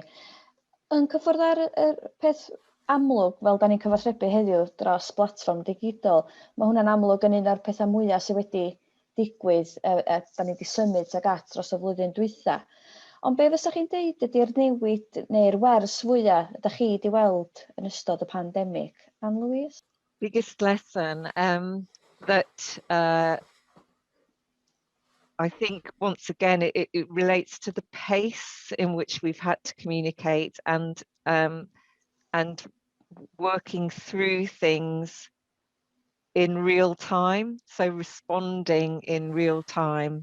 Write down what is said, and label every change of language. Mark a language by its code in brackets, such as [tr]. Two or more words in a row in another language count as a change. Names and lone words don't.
[cy] Yn cyffwrdd ar y peth amlwg, fel da ni'n cyfathrebu heddiw dros platfform digidol, mae hwnna'n amlwg yn un o'r pethau mwyaf sydd wedi digwydd, da ni wedi symud tuag at dros y flwyddyn dwytha. Ond be fysa chi'n deud ydy'r newid neu'r wers fwyaf ydych chi wedi weld yn ystod y pandemig? Anne-Louise? [en] Biggest lesson that I think once again it relates to the pace in which we've had to communicate and working through things in real time, so responding in real time.